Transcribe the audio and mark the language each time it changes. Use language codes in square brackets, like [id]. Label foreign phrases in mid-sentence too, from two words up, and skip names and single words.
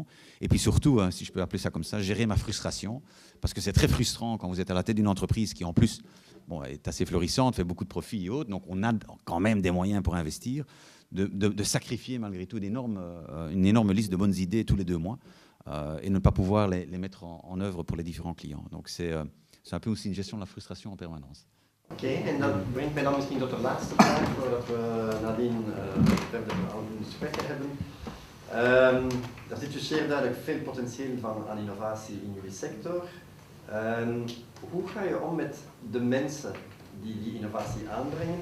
[fr] Et puis surtout, si je peux appeler ça comme ça, gérer ma frustration, parce que c'est très frustrant quand vous êtes à la tête d'une entreprise qui, en plus, est assez florissante, fait beaucoup de profits et autres, donc on a quand même des moyens pour investir, de sacrifier malgré tout une énorme liste de bonnes idées tous les 2 mois et ne pas pouvoir les mettre en œuvre pour les différents clients. Donc c'est un peu aussi une gestion de la frustration en permanence. [nl] Oké, en dat brengt mij dan misschien tot de laatste vraag, voordat we nadien verder aan het spreken hebben. Er zit dus zeer duidelijk veel potentieel aan innovatie in jullie sector. Hoe ga je om met de mensen die innovatie aanbrengen?